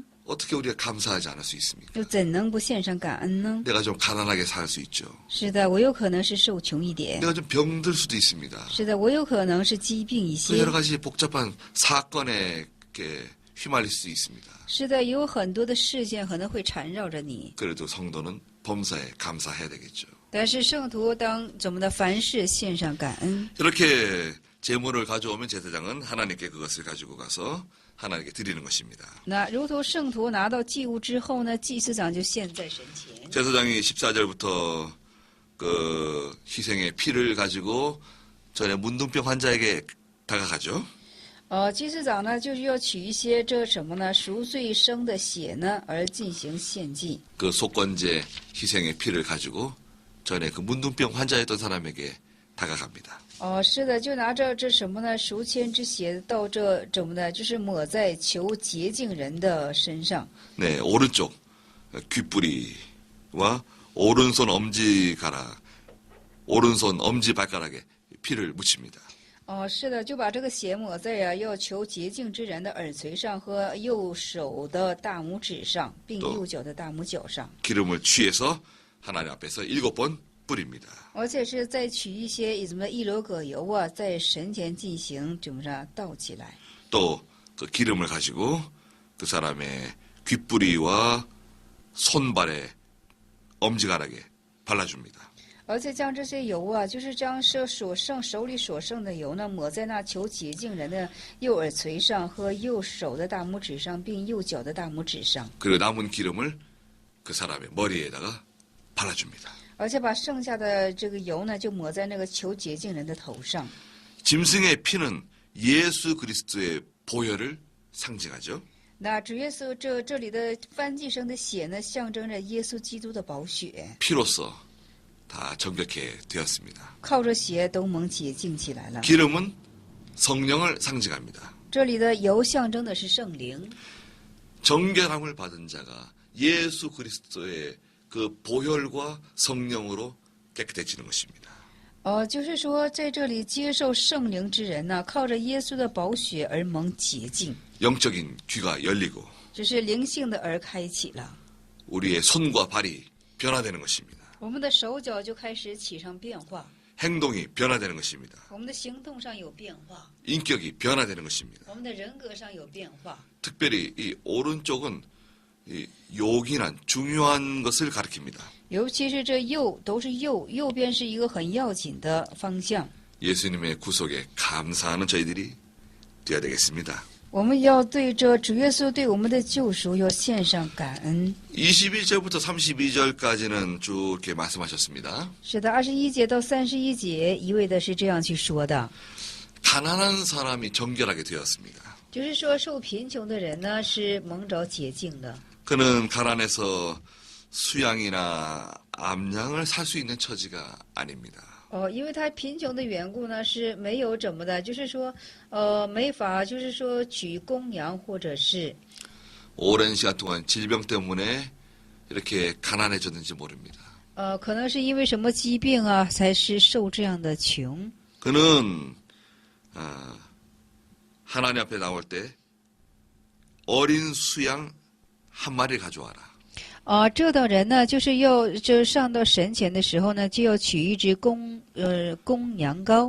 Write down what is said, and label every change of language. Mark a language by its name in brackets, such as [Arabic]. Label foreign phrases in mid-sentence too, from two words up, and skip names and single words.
[Korean] 어떻게 우리가 감사하지 않을 수 있습니까? [Chinese] 又怎能不献上感恩呢？ [Korean] 내가 좀 가난하게 살 수 있죠. [Chinese] 是的，我有可能是受穷一点， [Korean] 내가 좀 병들 수도 있습니다. [Chinese] 是的，我有可能是疾病一 [Korean] 또 [Chinese] 些 [Korean] 여러 ， 가지 복잡한 사건에 이렇게 휘말릴 수 있습니다. [Chinese] 是的，有很多的事件可能会缠绕着你。 [Korean] 그래도 성도는 범사에 감사해야 되겠죠. [Chinese] 但是圣徒当怎么的凡事献上感恩， [Korean] 이렇게 제물을 가져오면 제사장은 하나님께 그것을 가지고 가서 하나님께 드리는 것입니다. [Chinese] 那如同圣徒拿到祭物之后呢，祭司长就献在神前。 [Korean] 제사장이 14절부터 그 희생의 피를 가지고 전에 문둥병 환자에게 다가가죠. [Chinese] 祭司长呢，就是要取一些这什么呢，赎罪生的血呢，而进行献祭。 [Korean] 그 속건제 희생의 피를 가지고 전에 그 문둥병 환자였던 사람에게 다가갑니다. [Chinese] 是的，就拿着这什么呢，赎愆之血到这怎么的，就是抹在求洁净人的身上。 [Korean] 네, 오른쪽 귓뿌리와 오른손 엄지가락, 오른손 엄지발가락에 피를 묻힙니다. [Chinese] 是的，就把这个血抹在要求洁净之人的耳垂上和右手的大拇指上，并右脚的大拇脚上。 [Korean] 기름을 취해서 하나님 앞에서 7번 뿌립니다. [Chinese] 而且是再取一些什么一箩葛油啊，在神前进行怎么着倒起来。 [Korean] 또 그 기름을 가지고 그 사람의 귓뿌리와 손발에 엄지가락에 발라줍니다. [Chinese] 而且将这些油啊，就是将所剩手里所剩的油呢，抹在那求洁净人的右耳垂上和右手的大拇指上，并右脚的大拇指上。 [Korean] 그리고 남은 기름을 그 사람의 머리에다가 발라줍니다. [Chinese] 而且把剩下的这个油呢，就抹在那个求洁净人的头上。 [Korean] 짐승의 피는 예수 그리스도의 보혈을 상징하죠. [Chinese] 那主耶稣这里的燔祭生的血呢，象征着耶稣基督的宝血， [Korean] 피로써 다 정결케 되었습니다. [Chinese] 靠着血都蒙洁净起来了。 [Korean] 기름은 성령을 상징합니다. [Chinese] 这里的油象征的是圣灵， [Korean] 정결함을 받은 자가 예수 그리스도의 그 보혈과 성령으로 깨끗해지는 것입니다. [Chinese] 就是说在这里接受圣灵之人呢，靠着耶稣的宝血而蒙洁净， [Korean] 영적인 귀가 열리고 [Chinese] 只是灵性的耳开启了， [Korean] 우리의 손과 발이 변화되는 것입니다. [Chinese] 我们的手脚就开始起上变化， [Korean] 행동이 변화되는 것입니다. [Chinese] 我们的行动上有变化， [Korean] 인격이 변화되는 것입니다. [Chinese] 我们的人格上有变化。 [Korean] 특별히 이 오른쪽은 이 요긴한 중요한 것을 가리킵니다. [Chinese] 尤其是这右都是右边是一个很要紧的方向。 [Korean] 예수님의 구속에 감사하는 저희들이 되어야 되겠습니다. [Chinese] 我们要对这主耶稣对我们的救赎要献上感恩。 [Korean] 21절부터 32절까지는 쭉 이렇게 말씀하셨습니다. [Chinese] 是的，21节到31节一味的是这样去说的， [Korean] 가난한 사람이 정결하게 되었습니다. [Chinese] 就是说受贫穷的人呢是蒙着洁净的。 [Korean] 그는 가난해서 수양이나 암양을 살 수 있는 처지가 아닙니다. [Chinese] 因为他贫穷的缘故呢，是没有怎么的，就是说，没法，就是说取公羊或者是 [Korean] 오랜 시간 동안 질병 때문에 이렇게 가난해졌는지 모릅니다. [Chinese] 可能是因为什么疾病啊，才是受这样的穷。 [Korean] 그는 하나님 앞에 나올 때 어린 수양 한 마리를 가져와라. [Chinese] 这等人呢，就是上到神前的时候呢，就要取一只公羊羔，